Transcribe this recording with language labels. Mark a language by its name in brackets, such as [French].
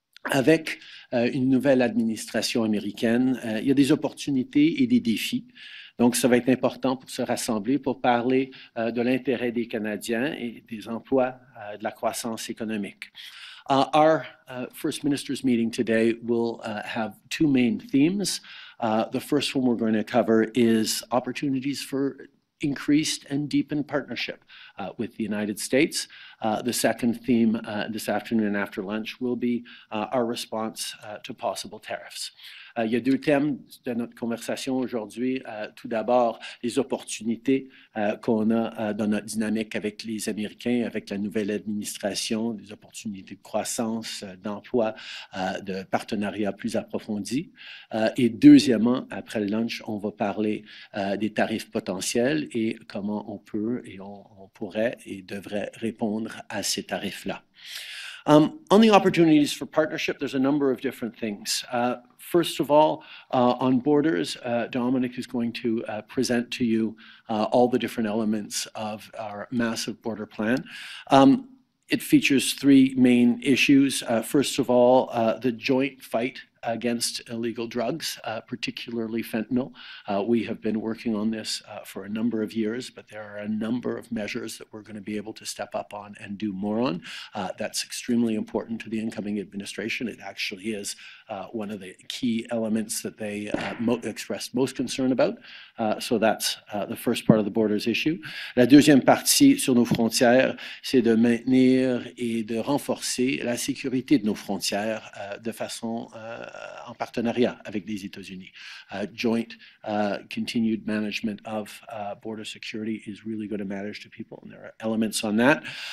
[French] Avec une nouvelle administration américaine, il y a des opportunités et des défis. Donc, ça va être important pour se rassembler, pour parler de l'intérêt des Canadiens et des emplois, de la croissance économique. [English] Our First Ministers meeting today will have two main themes. The first one we're going to cover is opportunities for increased and deepened partnership with the United States. The second theme this afternoon after lunch will be our response to possible tariffs. [French] Il y a deux thèmes de notre conversation aujourd'hui. Tout d'abord, les opportunités qu'on a dans notre dynamique avec les Américains, avec la nouvelle administration, des opportunités de croissance, d'emploi, de partenariat plus approfondi. Et deuxièmement, après le lunch, on va parler des tarifs potentiels et comment on peut et on pourrait et devrait répondre à ces tarifs-là. [English] On the opportunities for partnership, there's a number of different things. First of all, on borders, Dominick is going to present to you all the different elements of our massive border plan. It features three main issues. First of all, the joint fight against illegal drugs, particularly fentanyl. We have been working on this for a number of years, but there are a number of measures that we're going to be able to step up on and do more on. That's extremely important to the incoming administration. It actually is one of the key elements that they expressed most concern about. So that's the first part of the borders issue. [French] La deuxième partie sur nos frontières, c'est de maintenir et de renforcer la sécurité de nos frontières de façon en partenariat avec les États-Unis. [English] Joint continued management of border security is really going to matter to people, and there are elements on that.